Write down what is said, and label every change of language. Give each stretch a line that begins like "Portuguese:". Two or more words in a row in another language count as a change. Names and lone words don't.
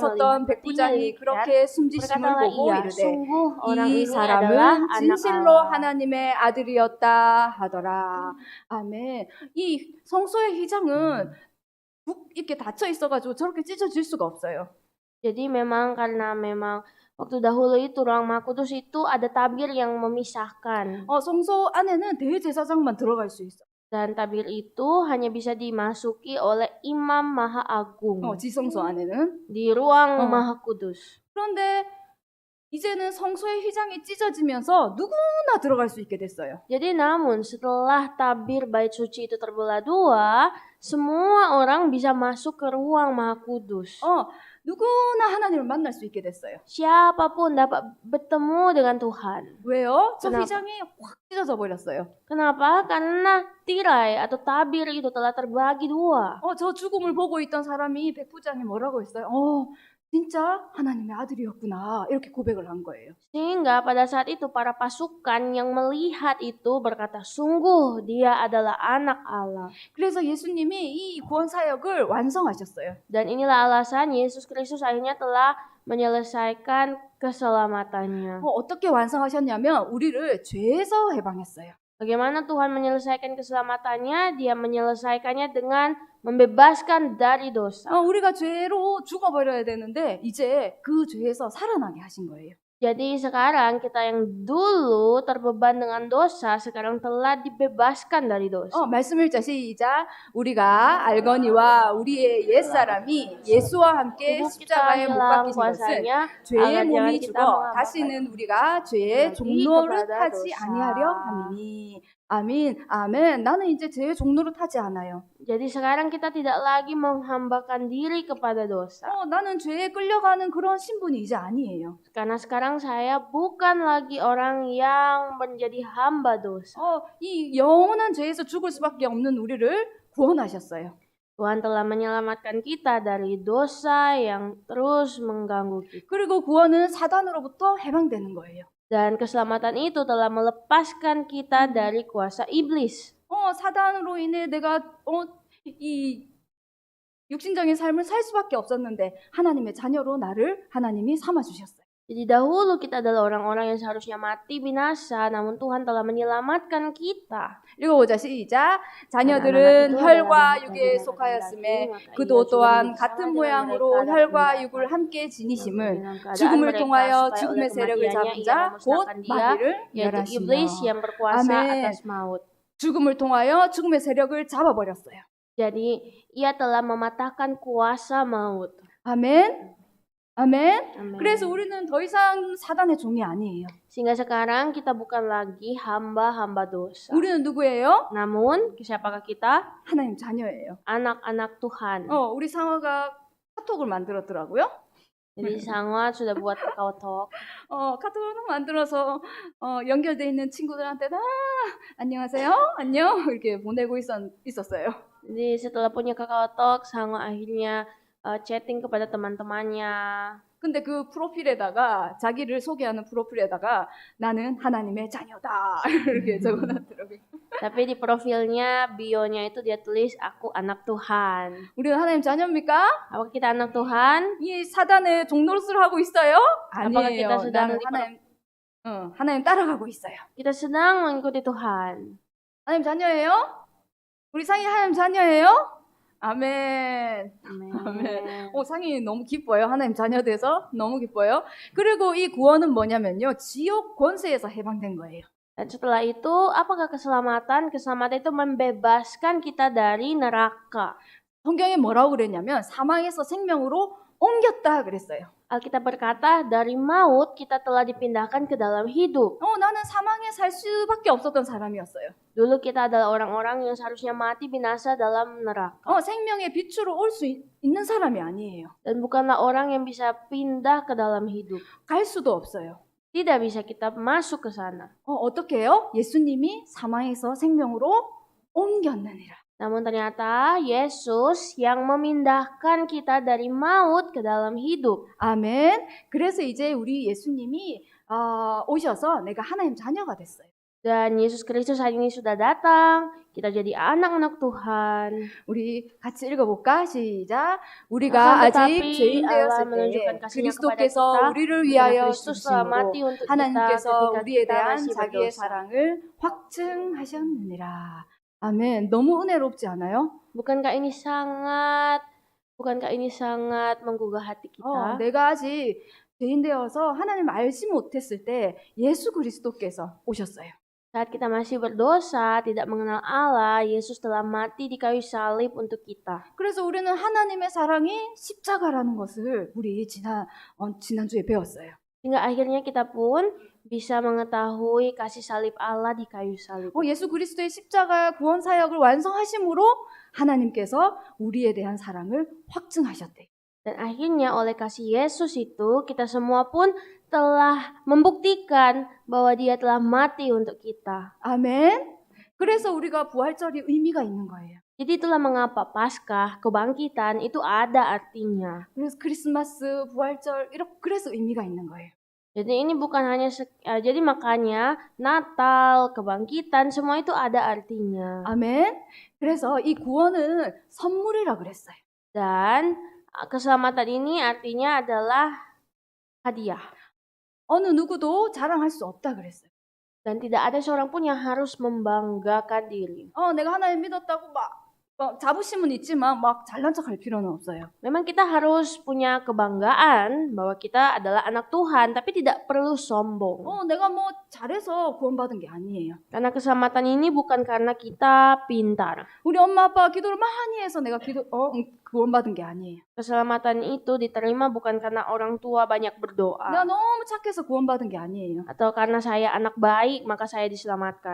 Korean: 섰던
Indonesian: melihat
Korean: 백부장이
Indonesian: petinya
Korean: 그렇게 숨지심을
Indonesian: berkatalah
Korean: 보고
Indonesian: ia,
Korean: 이르되
Indonesian: sungguh orang
Korean: 이
Indonesian: ini adalah
Korean: 사람은
Indonesian: anak
Korean: 진실로
Indonesian: Allah.
Korean: 하나님의 아들이었다 하더라. 아멘. 이 성소의 휘장은 북 이렇게 닫혀 있어가지고 저렇게 찢어질 수가 없어요.
Indonesian: Jadi karena waktu dahulu itu ruang Maha Kudus itu ada tabir yang memisahkan.
Korean: 성소 안에는 대제사장만 들어갈 수 있어.
Indonesian: Dan tabir itu hanya bisa dimasuki oleh Imam Maha Agung
Korean: 지성소 안에는.
Indonesian: di ruang Maha Kudus.
Korean: 그런데 이제는 성소의 휘장이 찢어지면서 누구나 들어갈 수 있게 됐어요.
Indonesian: Jadi namun setelah tabir bait suci itu terbelah dua, semua orang bisa masuk ke ruang Maha Kudus.
Korean: 누구나 하나님을 만날 수 있게 됐어요.
Indonesian: Siapapun dapat bertemu dengan Tuhan.
Korean: 왜요? 저
Indonesian: Kenapa?
Korean: 휘장이 확 찢어져 버렸어요.
Indonesian: Kenapa? Karena tirai atau tabir itu telah terbagi dua.
Korean: 저 죽음을 보고 있던 사람이 백부장이 뭐라고 했어요? 진짜 하나님의 아들이었구나. 이렇게 고백을 한 거예요.
Indonesian: Sehingga pada saat itu para pasukan yang melihat itu berkata, sungguh dia adalah anak Allah.
Korean: 그래서 예수님이 이 구원 사역을 완성하셨어요.
Indonesian: Dan inilah alasan Yesus Kristus akhirnya telah menyelesaikan keselamatannya.
Korean: 어떻게 완성하셨냐면 우리를 죄에서 해방했어요.
Indonesian: Bagaimana Tuhan menyelesaikan keselamatannya? Dia menyelesaikannya dengan membebaskan dari dosa.
Korean: 우리가 죄로 죽어버려야 되는데 이제 그 죄에서 살아나게 하신 거예요.
Indonesian: Jadi sekarang kita yang dulu terbeban dengan dosa sekarang telah dibebaskan dari dosa.
Korean: 말씀 읽자 시작. 우리가 알거니와 우리의 옛사람이 예수와 함께 십자가에 못 박히신 것은 죄의 몸이 죽어 다시는 우리가 죄의 종로를 타지 아니하려 함이니. 아멘. 아멘. 나는 이제 죄의 종로를 타지 않아요.
Indonesian: Jadi sekarang kita tidak lagi menghambakan diri kepada dosa.
Korean: 나는 죄에 끌려가는 그런 신분이 이제 아니에요.
Indonesian: Karena sekarang saya bukan lagi orang yang menjadi hamba dosa.
Korean: 이 영원한 죄에서 죽을 수밖에 없는 우리를 구원하셨어요.
Indonesian: Tuhan telah menyelamatkan kita dari dosa yang terus mengganggu kita.
Korean: 그리고 구원은 사단으로부터 해방되는 거예요.
Indonesian: Dan keselamatan itu telah melepaskan kita dari kuasa iblis.
Korean: 사단으로 인해 내가 이 육신적인 삶을 살 수밖에 없었는데 하나님의 자녀로 나를 하나님이 삼아 주셨어요.
Indonesian: Jadi dahulu kita adalah orang-orang yang seharusnya mati binasa, namun Tuhan telah menyelamatkan kita.
Korean: 읽어보자 시작. 자녀들은 혈과 육에 속하였음에 그도 또한 같은 모양으로 혈과 육을 함께 지니심을 죽음을 통하여 죽음의 세력을 잡은 자 곧 마귀를
Indonesian: yaitu iblis
Korean: 멸하시며.
Indonesian: yang berkuasa atas maut.
Korean: 죽음을 통하여 죽음의 세력을 잡아버렸어요.
Indonesian: Jadi ia telah mematahkan kuasa maut.
Korean: 아멘. 아멘.
Indonesian: Amin.
Korean: 그래서 우리는 더 이상 사단의 종이 아니에요.
Indonesian: Sehingga sekarang kita bukan lagi hamba-hamba dosa.
Korean: 우리는 누구예요?
Indonesian: Namun, siapakah kita?
Korean: 하나님 자녀예요.
Indonesian: Anak-anak Tuhan.
Korean: 우리 상화가 카톡을 만들었더라고요.
Indonesian: Jadi Sangwa sudah buat KakaoTalk.
Korean: 카톡을 만들어서 연결돼 있는 친구들한테 다 안녕하세요, 안녕 이렇게 보내고 있었어요.
Indonesian: Jadi setelah punya KakaoTalk, Sangwa akhirnya chatting kepada teman-temannya.
Korean: 근데 그 프로필에다가 자기를 소개하는 프로필에다가 나는 하나님의 자녀다 이렇게 적어놨더라고요.
Indonesian: Tapi di profilnya, bionya itu dia tulis aku anak Tuhan.
Korean: 우리는 하나님 자녀입니까?
Indonesian: Apakah kita anak Tuhan?
Korean: 이 사단의 종노릇을 하고 있어요?
Indonesian: Apakah
Korean: 아니에요.
Indonesian: kita sedang
Korean: 나는 하나님 따라가고 있어요.
Indonesian: Kita sedang mengikuti Tuhan.
Korean: 하나님 자녀예요? 우리 상이 하나님 자녀예요? 아멘. 아멘. 상이 너무 기뻐요. 하나님 자녀 돼서 너무 기뻐요. 그리고 이 구원은 뭐냐면요. 지옥 권세에서 해방된 거예요.
Indonesian: Dan setelah itu, apakah keselamatan? Keselamatan itu membebaskan kita dari neraka.
Korean: 성경에 뭐라고 그랬냐면 사망에서 생명으로 옮겼다 그랬어요.
Indonesian: Alkitab berkata, dari maut kita telah dipindahkan ke dalam hidup.
Korean: 나는 사망에 살 수밖에 없었던 사람이었어요.
Indonesian: Dulu kita adalah orang-orang yang seharusnya mati binasa dalam neraka.
Korean: 생명의 빛으로 올 수 있는 사람이 아니에요.
Indonesian: Dan bukanlah orang yang bisa pindah ke dalam hidup.
Korean: 갈 수도 없어요.
Indonesian: Tidak bisa kita masuk ke sana.
Korean: 어떻게 해요? 예수님이 사망에서 생명으로 옮겼느니라.
Indonesian: Namun ternyata Yesus yang memindahkan kita dari maut ke dalam hidup.
Korean: 아멘. 그래서 이제 우리 예수님이 오셔서 내가 하나님 자녀가 됐어요.
Indonesian: Dan Yesus Kristus hari ini sudah datang, kita jadi anak-anak Tuhan.
Korean: 우리 같이 읽어볼까? 시작.
Indonesian: Akan
Korean: 우리가 아직
Indonesian: tetapi
Korean: 죄인
Indonesian: Allah
Korean: 되었을
Indonesian: menunjukkan
Korean: 때
Indonesian: kasih-Nya kepada
Korean: 그리스도께서
Indonesian: kita,
Korean: 우리를
Indonesian: karena
Korean: 위하여
Indonesian: Kristus telah
Korean: 죽으심으로
Indonesian: mati untuk kita
Korean: 하나님께서
Indonesian: ketika
Korean: 우리에
Indonesian: kita
Korean: 대한
Indonesian: masih
Korean: 자기의
Indonesian: berdosa.
Korean: 사랑을 확증하셨느니라. 아멘. 너무 은혜롭지 않아요?
Indonesian: Bukankah ini sangat menggugah hati kita?
Korean: 내가 아직 죄인 되어서 하나님 알지 못했을 때 예수 그리스도께서 오셨어요.
Indonesian: Saat kita masih berdosa, tidak mengenal Allah, Yesus telah mati di kayu salib untuk kita.
Korean: 그래서 우리는 하나님의 사랑이 십자가라는 것을 우리 지난주에 배웠어요.
Indonesian: Hingga akhirnya kita pun bisa mengetahui kasih salib Allah di kayu salib.
Korean: 예수 그리스도의 십자가 구원 사역을 완성하심으로 하나님께서 우리에 대한 사랑을 확증하셨대요.
Indonesian: Dan akhirnya oleh kasih Yesus itu kita semua pun telah membuktikan bahwa Dia telah mati untuk kita.
Korean: 아멘. 그래서 우리가 부활절이 의미가 있는 거예요.
Indonesian: Jadi itulah mengapa Paskah, kebangkitan itu ada artinya.
Korean: 그래서 크리스마스, 부활절 그래서 의미가 있는 거예요.
Indonesian: Jadi ini bukan hanya jadi makanya Natal, kebangkitan semua itu ada artinya.
Korean: 아멘. 그래서 이 구원은 선물이라 그랬어요.
Indonesian: Dan keselamatan ini artinya adalah hadiah.
Korean: 어느 누구도 자랑할 수 없다 그랬어요.
Indonesian: Dan tidak ada seorang pun yang harus membanggakan diri.
Korean: 내가 하나님 믿었다고 막 자부심은 있지만 막 잘난 척할 필요는 없어요.
Indonesian: Memang kita harus punya kebanggaan bahwa kita adalah anak Tuhan, tapi tidak perlu sombong.
Korean: 내가 뭐 잘해서 구원받은 게 아니에요.
Indonesian: Karena keselamatan ini bukan karena kita pintar.
Korean: 우리 엄마 아빠가 기도를 많이 해서 내가 구원받은 게 아니에요.
Indonesian: Keselamatan itu diterima bukan karena orang tua banyak berdoa.
Korean: 내가 너무 착해서 구원받은 게 아니에요.
Indonesian: Atau karena saya anak baik maka saya diselamatkan.